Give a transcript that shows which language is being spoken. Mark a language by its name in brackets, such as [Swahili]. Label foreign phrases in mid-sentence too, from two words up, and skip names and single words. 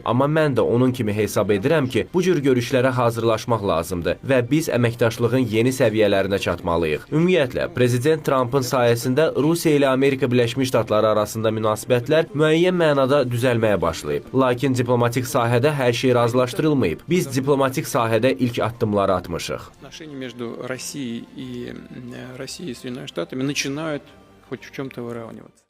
[Azerbaijani] Amma mən də onun kimi hesab edirəm ki, bu cür görüşlərə hazırlaşmaq lazımdır və biz əməkdaşlığın yeni səviyyələrinə çatmalıyıq. Ümumiyyətlə, Prezident Trumpın sayəsində Rusiya ilə Amerika Birləşmiş Ştatları arasında münasibətlər müəyyən mənada düzəlməyə başlayıb. Lakin diplomatik sahədə hər şey razılaşdırılmayıb. Biz diplomatik sahədə ilk addımları atmışıq. [Russian] Отношения между Россией и Соединенными Штатами начинают хоть в чем-то выравниваться.